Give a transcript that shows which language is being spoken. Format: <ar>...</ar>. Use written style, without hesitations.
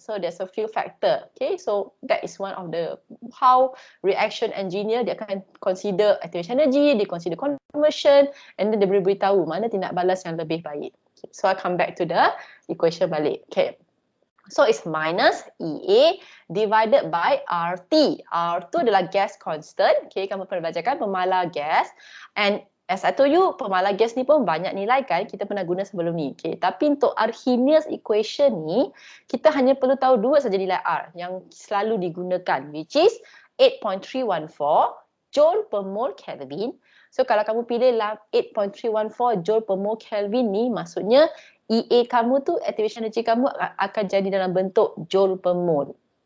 <en>So there's a few factor. Okay, so that is one of the how reaction engineer dia akan consider activation energy, dia consider conversion, and then</en> <ms>dia boleh beritahu mana tindak balas yang lebih baik.</ms> <en>Okay, so I come back to the equation balik. Okay. So it's minus EA divided by RT.</en> <ms>R2 adalah gas constant. Okay, kamu pernah belajarkan pemalar gas.</ms> <en>And as I told you,</en> <ms>pemalar gas ni pun banyak nilai kan. Kita pernah guna sebelum ni. Okay, tapi untuk Arrhenius equation ni, kita hanya perlu tahu dua saja nilai R yang selalu digunakan,</ms> <en>which is</en> <ms>8.314 joule per mole Kelvin. So kalau kamu pilih 8.314 joule per mole Kelvin ni, maksudnya EA kamu tu, activation energy kamu akan jadi dalam bentuk joule per mole.</ms>